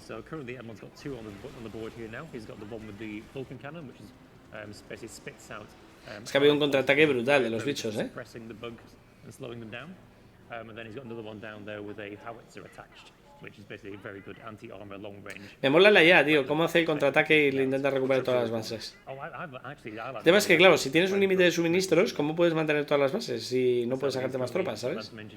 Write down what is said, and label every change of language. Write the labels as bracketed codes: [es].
[en] So currently Edmond's got 2 on the board here now. He's got the one with the Vulcan cannon, which is basically spits out. [es] Es que ha habido un contraataque brutal de los bichos, [en] Pressing the bugs and slowing them down. And then he's got another one down there with a howitzer attached, which is basically a very good anti-armor long range. [es] Me mola la idea, tío, cómo hace el contraataque y le intenta recuperar todas las bases. El tema es que, claro, si tienes un límite de suministros, ¿cómo puedes mantener todas las bases si no puedes sacarte más tropas, sabes?